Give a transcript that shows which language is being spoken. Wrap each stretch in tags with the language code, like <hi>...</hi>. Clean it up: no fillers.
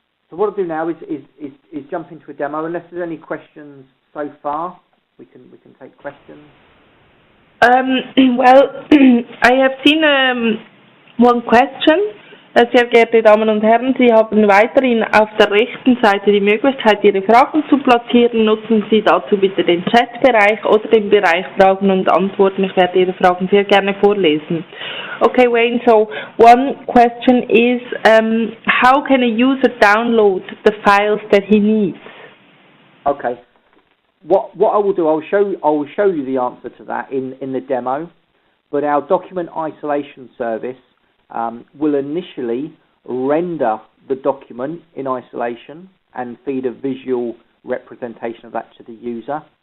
<en>So what I'll do now is jump into a demo. Unless there's any questions so far, we can take questions. Well, I have seen one question.</en> <de>Sehr geehrte Damen und Herren, Sie haben weiterhin auf der rechten Seite die Möglichkeit, Ihre Fragen zu platzieren. Nutzen Sie dazu bitte den Chatbereich oder den Bereich Fragen und Antworten. Ich werde Ihre Fragen sehr gerne vorlesen.</de> <en>Okay, Wayne, so one question is, how can a user download the files that he needs? Okay. What I will do, I will show you the answer to that in the demo, but our document isolation service will initially render the document in isolation and feed a visual representation of that to the user.</en>